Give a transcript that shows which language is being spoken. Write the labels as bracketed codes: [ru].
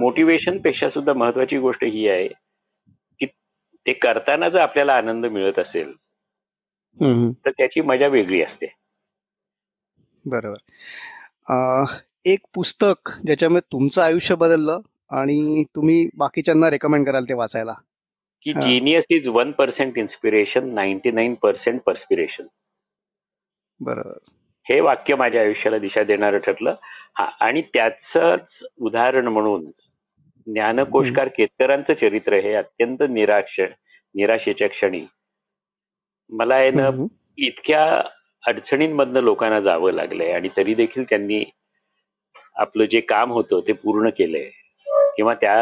[mr] Motivation पेक्षा सुद्धा महत्वाची गोष्ट ही आहे की ते करताना जर आपल्याला आनंद मिळत असेल हम्म. तर त्याची मजा वेगळी असते. बरोबर. एक पुस्तक ज्याच्यामुळे तुमचं आयुष्य बदललं आणि तुम्ही बाकीच्यांना रेकमेंड कराल ते वाचायला? की हा. [en] Genius is 1% inspiration, 99% perspiration. [mr] बरोबर. हे वाक्य माझ्या आयुष्याला दिशा देणारं ठरलं. हा, आणि त्याचंच उदाहरण म्हणून हम्म. ज्ञानकोशकार केतकरांचं चरित्र हे अत्यंत निराशेच्या क्षणी मला आहे ना, हम्म. इतक्या अडचणींमधनं लोकांना जावं लागलंय आणि तरी देखील त्यांनी आपलं जे काम होतं ते पूर्ण केलंय किंवा त्या